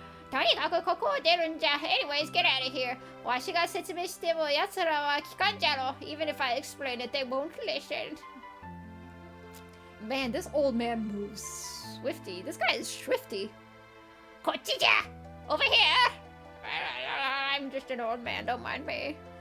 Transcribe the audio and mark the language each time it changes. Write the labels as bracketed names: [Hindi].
[Japanese] とにかくここを出るんじゃ。 [English] Anyways, get out of here. [Japanese] わしが説明しても奴らは聞かんじゃろ。 [English] Even if I explain it, they won't listen. Man, this old man moves swifty. This guy is swifty. [Japanese] こっちじゃ [English] Over here! I'm just an old man, don't mind me.